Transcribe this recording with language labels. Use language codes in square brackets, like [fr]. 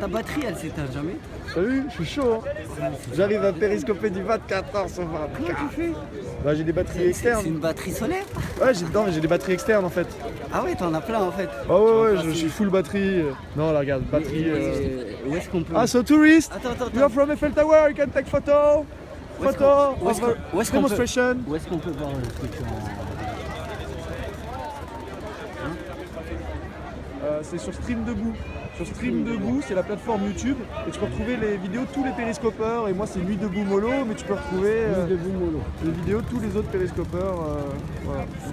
[fr] Ta batterie, elle s'éteint jamais? T'as vu, je suis chaud. Hein. J'arrive à périscoper du 24 heures sur 24. Comment tu fais? Bah j'ai des batteries externes. C'est une batterie solaire? Ouais, j'ai des batteries externes en fait. Ah ouais, t'en as plein en fait. Ah ouais, je suis full batterie. Non, là regarde, batterie. Où est-ce qu'on peut... [en] Ah, so tourist. [fr] Attends. [en] We are from Eiffel Tower, you can take photo. [fr] Où est-ce qu'on [en] Demonstration. [fr] Où est-ce qu'on peut voir le truc C'est sur Stream Debout. Sur Stream Debout, c'est la plateforme YouTube et tu peux retrouver les vidéos de tous les périscopeurs. Et moi, c'est Nuit Debout Mollo, mais tu peux retrouver les vidéos de tous les autres périscopeurs. Voilà.